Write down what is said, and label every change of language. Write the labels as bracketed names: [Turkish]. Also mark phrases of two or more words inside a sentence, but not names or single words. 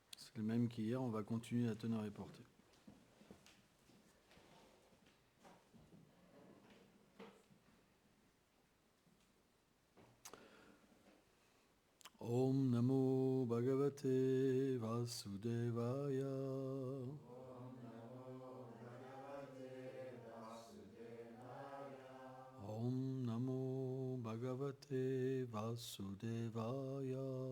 [French] C'est le même qu'hier, on va continuer à teneur et portée. [Sanskrit] ॐ नमो भगवते वासुदेवाय. ॐ नमो भगवते वासुदेवाय.